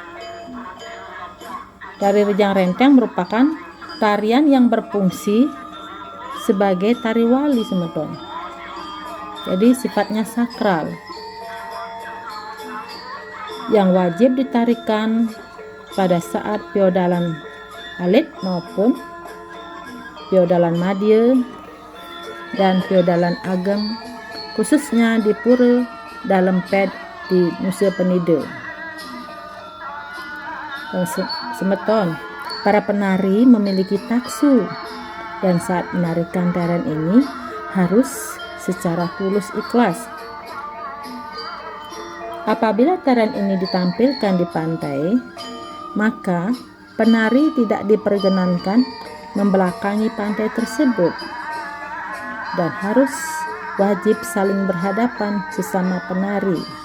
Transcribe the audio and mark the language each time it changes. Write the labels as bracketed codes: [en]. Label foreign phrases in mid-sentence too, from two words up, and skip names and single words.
[id] Tari Rejang Renteng merupakan tarian yang berfungsi sebagai tari wali semeton. Jadi sifatnya sakral yang wajib ditarikan pada saat piodalan alit maupun piodalan madya dan piodalan ageng, khususnya di pura dalam ped di Nusa Penida. Semeton, para penari memiliki taksu dan saat menarikan tarian ini harus secara tulus ikhlas. Apabila tarian ini ditampilkan di pantai, maka penari tidak diperkenankan membelakangi pantai tersebut dan harus wajib saling berhadapan sesama penari.